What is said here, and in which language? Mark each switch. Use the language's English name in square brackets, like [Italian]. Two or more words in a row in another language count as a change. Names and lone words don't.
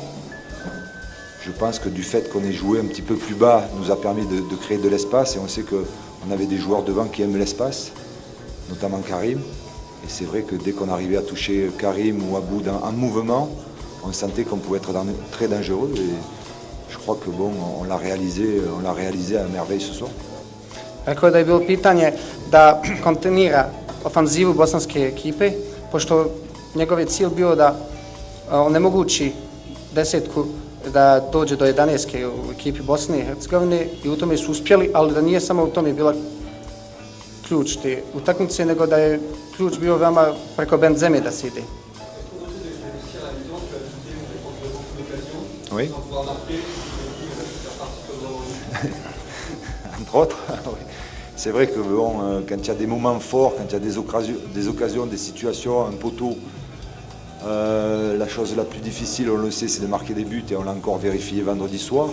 [French] Je pense que du fait qu'on ait joué un petit peu plus bas nous a permis de créer de l'espace. Et on sait qu'on avait des joueurs devant qui aiment l'espace, notamment Karim. Et c'est vrai que dès qu'on arrivait à toucher Karim ou Abou en mouvement, on sentait qu'on pouvait être très dangereux. Et je crois que bon, on l'a réalisé à merveille ce soir. [Bosnian] Rekao je da je bilo pitanje da kontinira ofanzivu bosanske ekipe, pošto njegov je cilj bio da onemogući desetku da dođe do 11. u ekipi Bosne i Hercegovine i u tome su uspjeli, ali da nije samo u tome bila ključ te utakmice, nego da je ključ bio veoma preko Benzeme da se ide. [French] Oui. Entre autres, oui. C'est vrai que bon, quand il y a des moments forts, quand il y a des occasions, des situations, un poteau, la chose la plus difficile, on le sait, c'est de marquer des buts et on l'a encore vérifié vendredi soir.